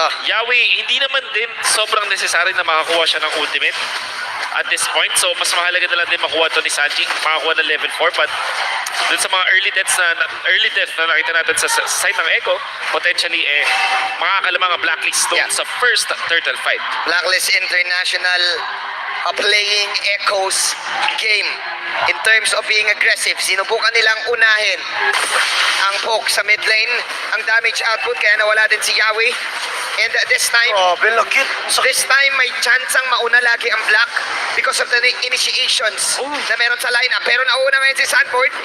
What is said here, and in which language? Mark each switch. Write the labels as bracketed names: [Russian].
[Filipino] Yawi, hindi naman din sobrang necessary na makakuha siya ng ultimate [English] at this point. [Filipino] So, mas mahalaga na lang din makuha to ni Sanji. Makakuha ng level 4. But dun sa mga early death na nakita natin sa side ng Echo, potentially makakalamang ang Blacklist doon Yeah. sa first turtle fight. [English] Blacklist International playing Echo's game in terms of being aggressive. [Filipino] Sinubukan nilang unahin ang poke sa mid lane, ang damage output, kaya nawala din si Yawi. [English] And this time, this time [Filipino] may chance ang mauna lagi ang Black [English] because of the initiations [Filipino] na meron sa lineup. Pero nauna ngayon si Sanford.